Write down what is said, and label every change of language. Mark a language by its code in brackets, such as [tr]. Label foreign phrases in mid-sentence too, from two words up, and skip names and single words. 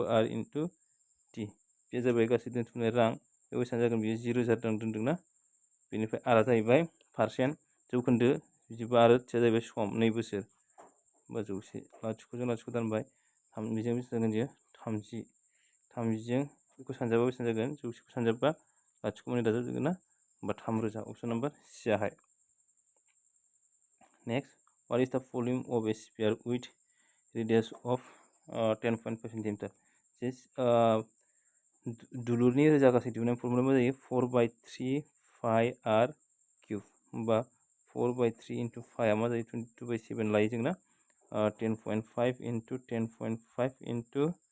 [brx] R × T बे जाबाय गासै दोनथुमनाय रां बे बेसेबां जागोन बियो 0,000 रां दोनदोंना बेनिफ्राय आरआ जाहैबाय पारसेन्ट जौखोन्दो बिदिबा आरो थिया जाहैबाय सम 2 बोसोर होमबा 100 लाथिख'जों लाथिख' दानबाय बेजों बेसे जागोन बियो 30 30जों बेखौ सानजाबा बेसेबां जागोन 100खौ सानजाबा लाथिख' मोननै दाजाबजोबगोन ना होमबा 3,000 [en] option number C [brx] आहाय नेक्स्ट [en] what is the volume of a sphere with radius of 10.5 cm [brx] जे दुलुरनि रोजागासे दिहुननाय फर्मुला मा जायो 4/3 [en] pi r cube [brx] होमबा 4/3 × pi मा जायो 22/7 लायो जोंना 10.5 × 10.5 ×